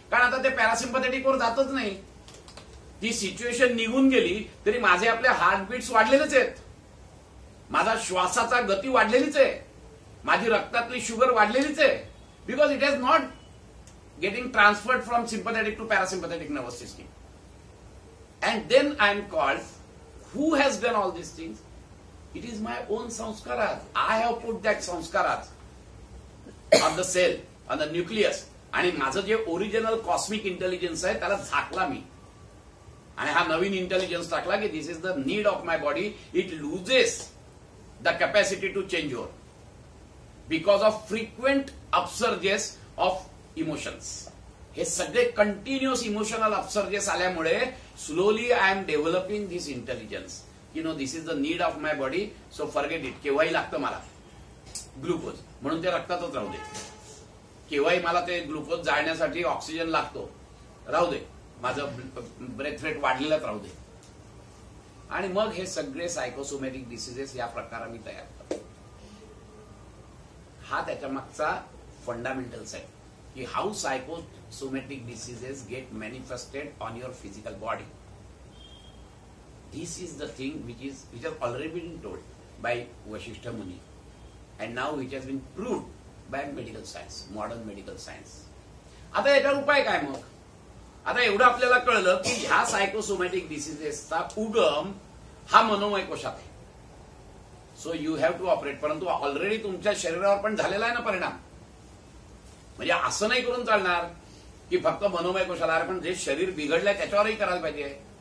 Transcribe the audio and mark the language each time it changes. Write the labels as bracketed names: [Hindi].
[Marathi] कारण आता ते पॅरासिम्पथॅटिक वर जातच नाही. ती सिच्युएशन निघून गेली तरी माझे आपले हार्टबीट्स वाढलेलेच आहेत, माझा श्वासाचा गती वाढलेलीच आहे, माझी रक्तातली शुगर वाढलेलीच आहे, [English] Because it has not getting transferred from sympathetic to parasympathetic nervous system. And then I am called who has done all these things? It is my own sanskaras. I have put that sanskaras on the cell, on the nucleus. [Marathi] आणि माझं जे original cosmic intelligence आहे त्याला झाकला मी, आणि हा नवीन intelligence टाकला की [English] This is the need of my body. It loses the capacity to change over because of frequent upsurges of emotions. [Marathi] हे सगळे [English] Continuous emotional upsurges आल्यामुळे slowly I am developing this intelligence, की no this is the need of my body, so forget it. [Marathi] केव्हाही लागतं मला glucose, म्हणून ते रक्तातच राहू दे. केव्हाही मला ते ग्लुकोज जाळण्यासाठी ऑक्सिजन लागतो, राहू दे, माझं ब्रेथ रेट वाढलेलाच राहू दे. आणि मग हे सगळे सायकोसोमॅटिक डिसिजेस या प्रकाराने तयार करतो. हा त्याच्या मागचा फंडामेंटल्स आहे की [English] How psychosomatic diseases get manifested on your physical body. This is the thing which has already been told by Vasishtha Muni, and now which has been proved by medical science, modern medical science. [Marathi] आता याच्यावर उपाय काय मग? आता एवढं आपल्याला कळलं की ह्या सायकोसोमॅटिक डिसिजेसचा उगम हा मनोमय कोशात आहे. [English] So you have to operate. [Marathi] परंतु ऑलरेडी तुमच्या शरीरावर पण झालेला आहे ना परिणाम. म्हणजे असं नाही करून चालणार की फक्त मनोमय कोशाला, पण जे शरीर बिघडलंय त्याच्यावरही करायला पाहिजे.